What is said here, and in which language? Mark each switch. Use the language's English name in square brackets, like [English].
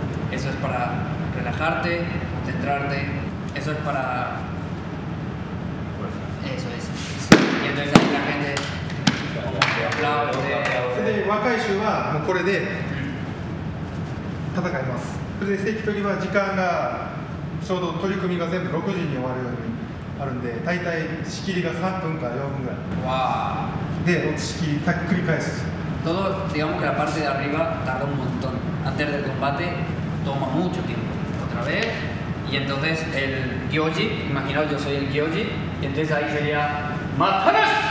[Spanish] Eso es para relajarte, concentrarte. Eso es para... Eso es. Y entonces ahí la gente como que aplaude. [Japanese] で若い衆はもうこれで戦います。それで関取は時間がちょうど取り組みが全部6時に終わるようにあるんで、大体仕切りが3分から4分ぐらい。 Wow. で仕切り繰り返す。 [Spanish] Todo, digamos que la parte de arriba tarda un montón. Antes del combate toma mucho tiempo. Otra vez. Y entonces el gyoji, imaginaos yo soy el gyoji, y entonces ahí sería ¡Mataras!